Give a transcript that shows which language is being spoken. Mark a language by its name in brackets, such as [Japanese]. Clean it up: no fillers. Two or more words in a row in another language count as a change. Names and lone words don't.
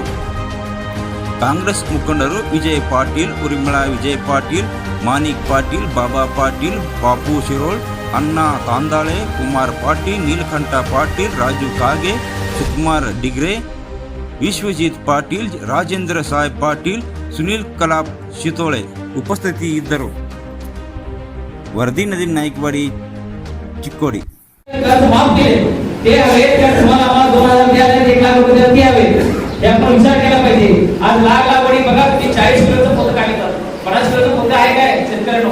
[Kannada] ಕಾಂಗ್ರೆಸ್ ಮುಖಂಡರು ವಿಜಯ್ ಪಾಟೀಲ್, ಉರ್ಮಿಳಾ ವಿಜಯ್ ಪಾಟೀಲ್, ಮಾನಿಕ್ ಪಾಟೀಲ್, ಬಾಬಾ ಪಾಟೀಲ್, ಬಾಪು ಶಿರೋಳ್, ಅಣ್ಣಾ ತಾಂದಾಳೆ, ಕುಮಾರ್ ಪಾಟೀಲ್, ನೀಲಕಂಠ ಪಾಟೀಲ್, ರಾಜು ಕಾಗೆ, ಸುಕುಮಾರ್ ಡಿಗ್ರೆ, ವಿಶ್ವಜಿತ್ ಪಾಟೀಲ್, ರಾಜೇಂದ್ರ ಸಾಯ್ ಪಾಟೀಲ್, ಸುನೀಲ್ ಕಲಾಪ್ ಶಿತೋಳೆ ಉಪಸ್ಥಿತಿ ಇದ್ದರು. [Marathi] वरदी नदीम नाईकवाडी चिक्कोडी. विचार केला पाहिजे. आज लागवडी बघा, 40 किलोचं पोतं काढतात, 50 किलोचं पोतं आहे काय शेतकऱ्यांनो?